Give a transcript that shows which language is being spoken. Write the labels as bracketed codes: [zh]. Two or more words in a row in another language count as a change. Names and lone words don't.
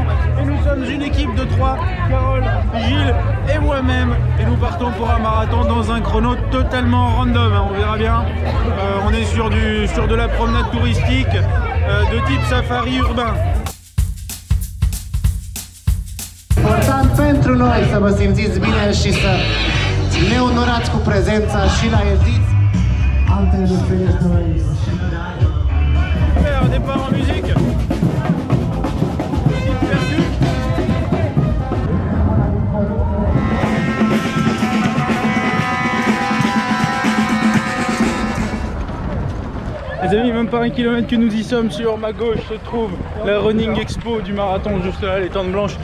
[fr] Et nous sommes une équipe de 3, Carole, Gilles et moi-même. Et nous partons pour un marathon dans un chrono totalement random, hein, on verra bien. On est sur de la promenade touristique de type safari urbain. [ro] Important pentru noi să vă simțiți bine și să ne onorați cu prezența și la ediți. Alte experiențe noi. [fr] Un départ en musique. Les amis, même pas un kilomètre que nous y sommes, sur ma gauche se trouve la Running Expo du marathon, juste là, les tentes blanches.